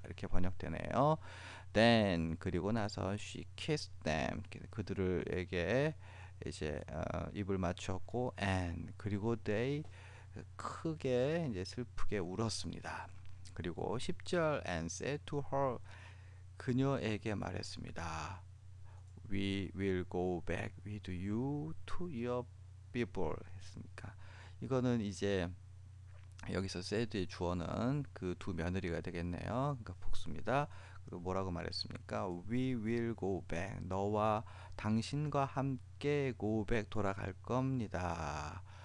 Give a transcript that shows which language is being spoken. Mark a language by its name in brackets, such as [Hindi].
[Korean] 이렇게 번역되네요. [English] Then [Korean] 그리고 나서 [English] she kissed them [Korean] 그들에게 이제 입을 맞추었고 [English] and [Korean] 그리고 [English] they [Korean] 크게 이제 슬프게 울었습니다. 그리고 10절 [English] and said to her [Korean] 그녀에게 말했습니다. [English] We will go back with you to your people [Korean] 했습니까? 이거는 이제 여기서 said의 주어는 그 두 며느리가 되겠네요. 그러니까 복수입니다. 그리고 뭐라고 말했습니까? [English] We will go back. [Korean] 너와 당신과 함께 [English] go back [Korean] 돌아갈 겁니다.